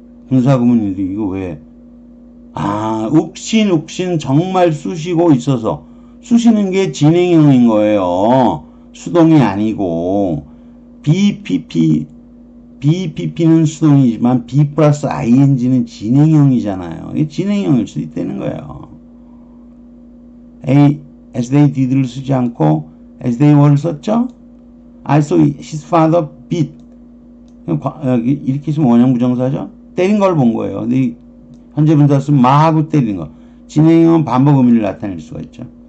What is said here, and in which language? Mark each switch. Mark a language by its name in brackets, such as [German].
[Korean] 분사 구문인데 이거 왜? 욱신 정말 쑤시고 있어서 쑤시는 게 진행형인 거예요. 수동이 아니고 BPP는 수동이지만 B 플러스 ING는 진행형이잖아요. 이게 진행형일 수 있다는 거예요. [English] as they did [Korean] 를 쓰지 않고 [English] as they were [Korean] 를 썼죠? [English] I saw his father beat. [Korean] 여기 이렇게 쓰면 원형부정사죠? 때린 걸 본 거예요. 근데 현재 분사 쓰면 마하고 때리는 거. 진행형은 반복 의미를 나타낼 수가 있죠.